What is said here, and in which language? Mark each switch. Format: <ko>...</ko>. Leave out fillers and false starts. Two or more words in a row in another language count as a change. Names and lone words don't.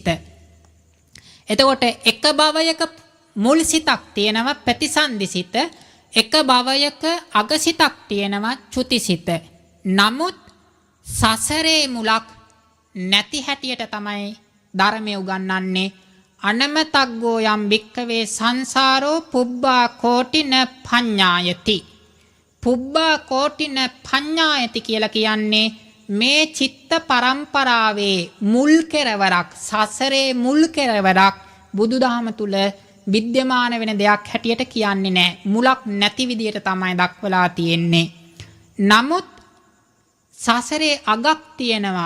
<si>එතකොට එක භවයක මුල් සිතක් තියෙනවා ප්‍රතිසන්ධි සිත. එක භවයක අග සිතක් තියෙනවා චුති සිත. නමුත් සසරේ මුලක් නැති හැටියට තමයි ධර්මය උගන්වන්නේ.</si> <pi>අනමතග්ගෝ යම් භික්ඛවේ සංසාරෝ පුබ්බා කෝටින පඤ්ඤායති. පුබ්බා කෝටින පඤ්ඤායති</pi> <si>කියලා කියන්නේ මේ චිත්ත පරම්පරාවේ මුල් කෙරවරක්, සසරේ මුල් කෙරවරක් බුදුදහම තුල විද්‍යමාන වෙන දෙයක් හැටියට කියන්නේ නැහැ. මුලක් නැති විදියට තමයි දක්වලා තියෙන්නේ. නමුත් සසරේ අගක් තියෙනවා.</si>